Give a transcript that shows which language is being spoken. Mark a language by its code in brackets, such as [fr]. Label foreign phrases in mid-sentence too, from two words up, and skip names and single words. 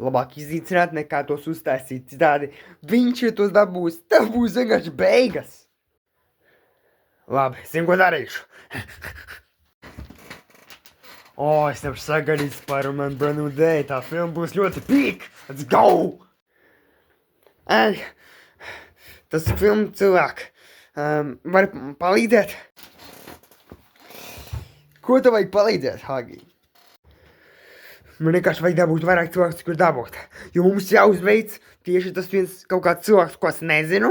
[lv] Labāk iznīcināt nekā tos uztaisīt. Citādi viņš, ja tos dabūs, tev būs vienkārši beigas. Labi, zinu, ko darīšu. Es tev sagaidīju Spider-Man Brand New Day. Tā filma būs ļoti pīk. [en] Let's go! Ei, [lv] tas filmu cilvēki. Vari palīdzēt? Ko tev vajag palīdzēt, Hagi? Man vienkārši vajag dabūt vairāk cilvēkus, kur dabūt. Jo mums jāuzveic tieši tas viens kaut kāds cilvēks, ko es nezinu.